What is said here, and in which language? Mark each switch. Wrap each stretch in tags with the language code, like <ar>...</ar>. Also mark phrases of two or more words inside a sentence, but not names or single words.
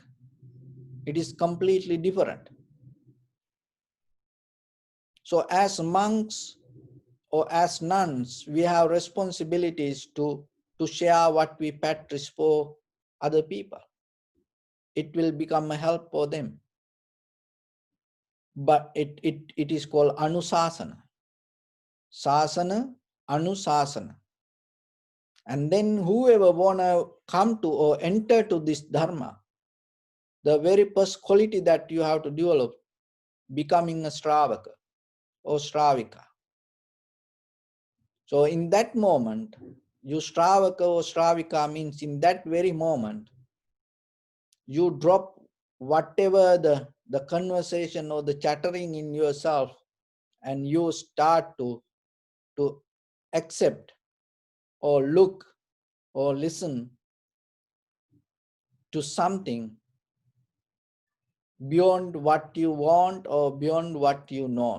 <en>It is completely different. So as monks or as nuns, we have responsibilities to share what we practice for other people. It will become a help for them. But it is called anusasana.</en> <pi>Sasana, anusasana.</pi> <en>And then whoever wanna come to or enter to this dharma, the very first quality that you have to develop, becoming a Stravaka or Stravika. So in that moment, you Stravaka or Stravika means in that very moment, you drop whatever the conversation or the chattering in yourself, and you start to accept or look or listen to something beyond what you want or beyond what you know.</en>